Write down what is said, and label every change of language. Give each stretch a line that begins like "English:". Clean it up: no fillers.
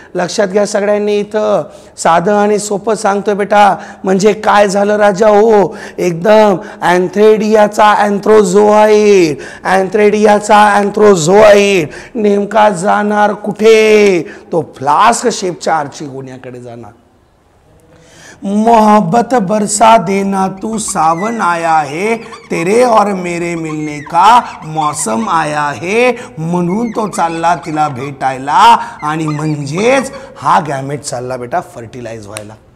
Marathi: लक्षात घ्या सगळ्यांनी इथं साधं आणि सोपं सांगतोय बेटा. म्हणजे काय झालं राजा हो एकदम अँथ्रेडियाचा अँथ्रोझोआइड अँथ्रेडियाचा अँथ्रोझोआइड नेमका जाणार कुठे तो फ्लास्क शेपच्या आर्चिगोनियाकडे जाणार.
Hindi: मोहब्बत बरसा देना तू सावन आया है तेरे और मेरे मिलने का मौसम आया है.
Marathi: म्हणून तो चालला तिला भेटायला आणि म्हणजेच हा गॅमेट चालला बेटा फर्टिलाइज व्हायला.